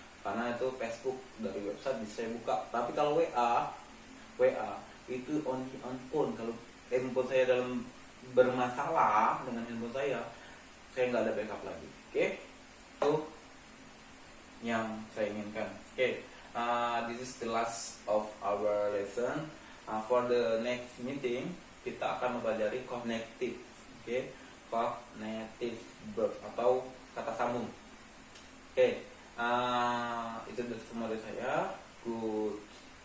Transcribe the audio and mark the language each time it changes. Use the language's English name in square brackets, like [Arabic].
[Indonesian] Karena itu Facebook dari website bisa saya buka. Tapi kalau WA itu only on phone. Kalau handphone saya dalam bermasalah dengan handphone saya nggak ada backup lagi. Oke, itu yang saya inginkan. [English] Oke, this is the last of our lesson. [Indonesian] For the next meeting kita akan mempelajari connective. Oke, connective verb atau kata sambung. Oke. Itu semua dari saya. Good.